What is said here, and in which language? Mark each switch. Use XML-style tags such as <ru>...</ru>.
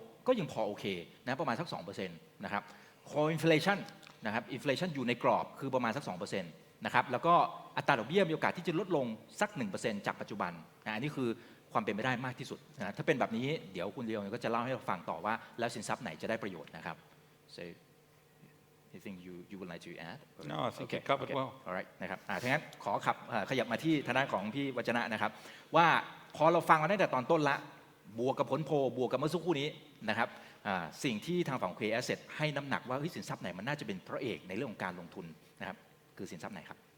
<th>ก็ยังพอโอเคนะประมาณสัก 2% นะครับ core inflation นะครับ inflation อยู่ในกรอบคือประมาณสัก 2% นะครับแล้วก็อัตราดอกเบี้ยมีโอกาสที่จะลดลงสัก 1% จากปัจจุบันนะอันนี้คือความเป็นไปได้มากที่สุดนะถ้าเป็นแบบนี้เดี๋ยวคุณลีออนก็จะเล่าให้เราฟังต่อว่าแล้วสินทรัพย์ไหนจะได้ประโยชน์นะครับ so</th> <en>anything you would like to add No, I think you covered well.</en> <th>alright นะครับถ้างั้นขอขยับมาที่ทางด้านของพี่วัจนะนะครับว่าพอเราฟังมาตั้งแต่ตอนต้นละบวกกับผลโพลบวกกับเมื่อสักครู่นี้นะครับสิ่งที่ทางฝั่ง KAsset ให้น้ำหนักว่าสินทรัพย์ไหนมันน่าจะเป็นพระเอกในเรื่องของการลงทุนนะครับคือสินทรัพย์ไหนครับ</th>